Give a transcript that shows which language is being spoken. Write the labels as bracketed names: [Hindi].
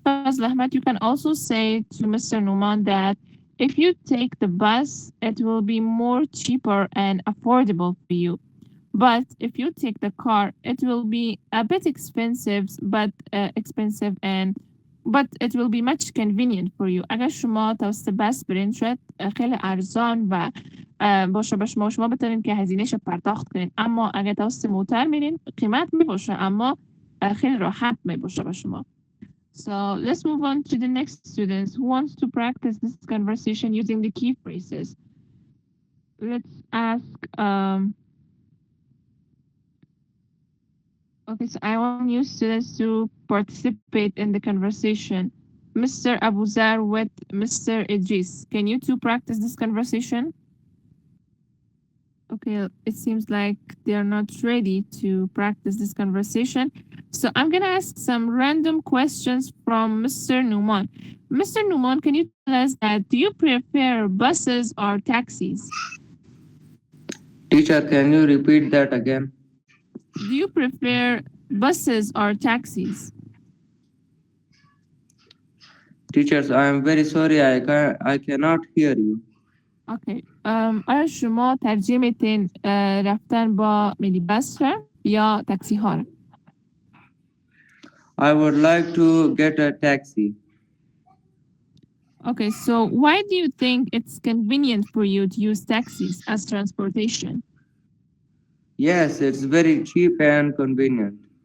[English] Fazl Ahmed, you can also say to Mr. Numan that if you take the bus, it will be more cheaper and affordable for you. But if you take the car, it will be a bit expensive, but it will be much convenient for you. [Persian] اگر شما توسط بس برین شاید خیلی ارزان و باشه به شما بتونین که هزینهش پرداخت کنین، اما اگر توسط موتر میرین قیمت میباشه اما خیلی راحت میباشه به شما. [English] So let's move on to the next students who wants to practice this conversation using the key phrases. Let's ask okay, so I want new students to participate in the conversation. Mr. Abuzar with Mr. Idris. Can you two practice this conversation? Okay, it seems like they're not ready to practice this conversation. So I'm gonna ask some random questions from Mr. Numan. Mr. Numan, can you tell us that do you prefer buses or taxis? Teacher, can you repeat that again? Do you prefer buses or taxis? Teachers, I am very sorry, I cannot hear you. [Persian] اوکی آیا شما ترجیح میتین رفتن با مینی بس یا تاکسی ها رو؟ [English] I would like to get a taxi. Okay, so why do you think it's convenient for you to use taxis as transportation? Yes, it's very cheap and convenient.